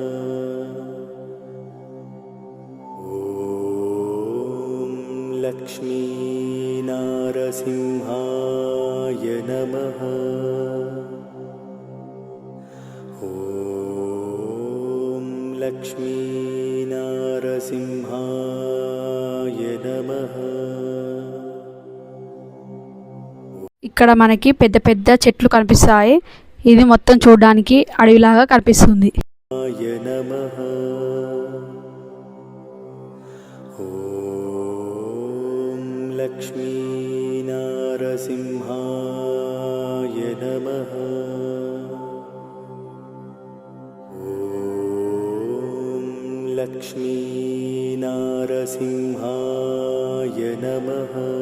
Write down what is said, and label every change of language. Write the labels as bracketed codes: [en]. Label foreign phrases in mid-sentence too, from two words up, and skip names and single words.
[sa] लक्ष्मीनारसिंहाय नमः। ॐ लक्ष्मीनारसिंहाय नमः। [te] ఇక్కడ మనకి పెద్ద పెద్ద చెట్లు కనిపిస్తాయి. ఇది మొత్తం చూడడానికి అడవిలాగా కనిపిస్తుంది. [sa] नमः। ॐ लक्ष्मीनारसिंहाय नमः। ॐ लक्ष्मीनारसिंहाय नमः।